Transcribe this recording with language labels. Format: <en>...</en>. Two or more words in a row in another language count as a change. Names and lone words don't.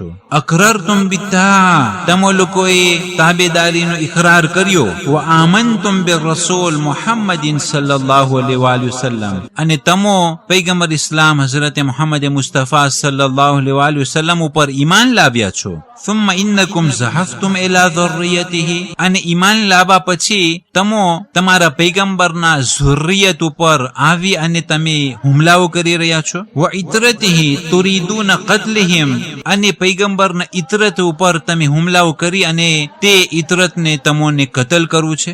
<ar>أقررتم بالطاعة.</ar> <gu>તમે લોકોએ તાબેદારીનો ઇકરાર કર્યો.</gu> <ar>وآمنتم بالرسول محمد صلى الله عليه وسلم.</ar> <gu>અને તમો પૈગંબર ઇસ્લામ હઝરત મુહમ્મદ મુસ્તફા</gu> <ar>صلى الله عليه وسلم</ar> <gu>ઉપર ઈમાન લાવ્યા છો.</gu> <ar>ثم انکم زحفتم الى ذریته.</ar> <gu>અને ઈમાન લાવવા પછી તમો તમારા પૈગંબરના ઝુર્રિયત ઉપર આવી અને તમે હુમલાઓ કરી રહ્યા છો.</gu> <ar>وعترته تريدون قتلهم.</ar> <gu>અને પૈગંબરના ઇતરત ઉપર તમે હુમલાઓ કરી અને તે ઇતરતને તમોને કતલ કરવું છે.</gu>